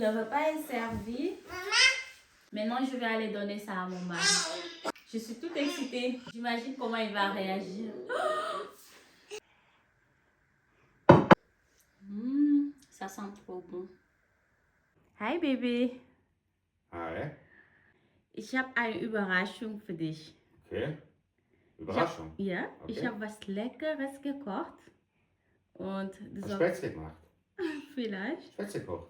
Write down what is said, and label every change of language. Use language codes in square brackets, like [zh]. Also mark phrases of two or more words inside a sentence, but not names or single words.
[fr] Le repas est servi. Maintenant, je vais aller donner ça à mon mari. Je suis toute excitée. J'imagine comment il va réagir. Ça sent trop bon. [en] Hi, Baby. Hi. [de] Ich habe eine Überraschung für dich. Okay. Überraschung. Ja, Okay. ich habe was Leckeres gekocht. Und du Hast sollst Spätzle gemacht? vielleicht, Spätzle gekocht?